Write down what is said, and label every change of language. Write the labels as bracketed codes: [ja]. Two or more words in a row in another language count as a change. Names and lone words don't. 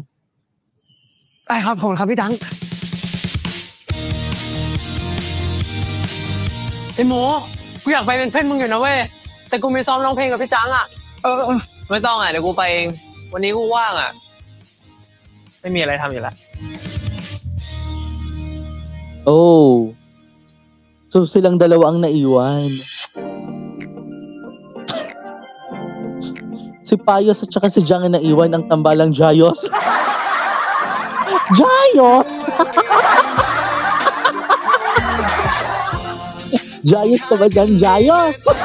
[th] ได้ครับผมครับพี่จัง ไอ้หมูกูอยากไปเป็นเพื่อนมึงอยู่นะเว้ย แต่กูมีซ้อมร้องเพลงกับพี่จังอ่ะ ไม่ต้องอ่ะเดี๋ยวกูไปเอง วันนี้กูว่างอ่ะ ไม่มีอะไรทำอยู่แล้ว Oh. [tl] So silang dalawa ang naiwan. Si Payos at saka si Jang ang naiwan, ang tambalang Jayos. Jayos! Jayos ka ba dyan? Jayos!